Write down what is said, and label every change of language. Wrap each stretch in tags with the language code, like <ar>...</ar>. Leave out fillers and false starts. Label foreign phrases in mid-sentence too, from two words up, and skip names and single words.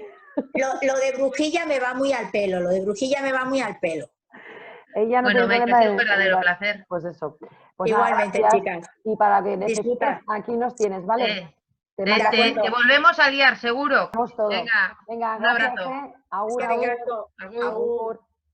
<es>lo de brujilla me va muy al pelo, lo de brujilla me va muy al pelo. Ella no Bueno, tiene Maite, ha problema sido un en verdadero dar. placer. Pues eso. Pues nada, Igualmente, gracias. chicas. Y para que necesites, Disfruta. aquí nos tienes, ¿vale? Te Te, De mando te- te acuerdo. volvemos a liar, seguro. todo. Venga, Venga, un gracias, abrazo. ¿eh? Agur,</es> <eu>Eskerrik agur. asko. Agur. Agur. Agur.</eu>